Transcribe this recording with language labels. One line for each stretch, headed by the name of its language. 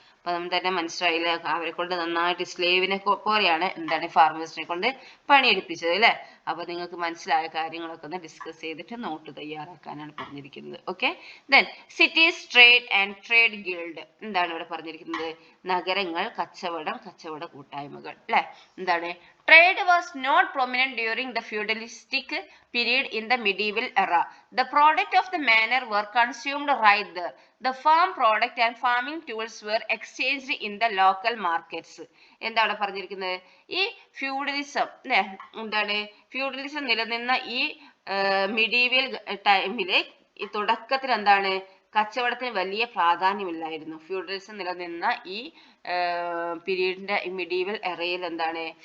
Malayalam: അപ്പൊ നമുക്ക് തന്നെ മനസ്സിലായില്ലേ, അവരെ കൊണ്ട് നന്നായിട്ട് സ്ലേവിനെ പോലെയാണ് എന്താണ് ഫാർമേഴ്സിനെ കൊണ്ട് പണിയെടുപ്പിച്ചത് അല്ലെ. അപ്പൊ നിങ്ങൾക്ക് മനസ്സിലായ കാര്യങ്ങളൊക്കെ ഒന്ന് ഡിസ്കസ് ചെയ്തിട്ട് നോട്ട് തയ്യാറാക്കാനാണ് പറഞ്ഞിരിക്കുന്നത്.
English: Okay, then cities, trade and trade guild.
Malayalam: എന്താണ് ഇവിടെ പറഞ്ഞിരിക്കുന്നത്? നഗരങ്ങൾ, കച്ചവട കൂട്ടായ്മകൾ അല്ലെ. എന്താണ്?
English: Trade was not prominent during the feudalistic period in the medieval era. The product of the manor were consumed right there. The farm product and farming tools were exchanged in the local markets.
Malayalam: എന്താണ് പറഞ്ഞിരിക്കുന്നത്? ഈ feudalism അല്ലെ, എന്താണ്? Feudalism നിലനിന്ന ഈ medieval ടൈമില് ഈ തുടക്കത്തിൽ എന്താണ്? കച്ചവടത്തിന് വലിയ പ്രാധാന്യമില്ലായിരുന്നു. ഫ്യൂഡലിസം നിലനിന്ന ഈ പീരീഡിന്റെ മിഡീവൽ എറയിൽ എന്താണ്?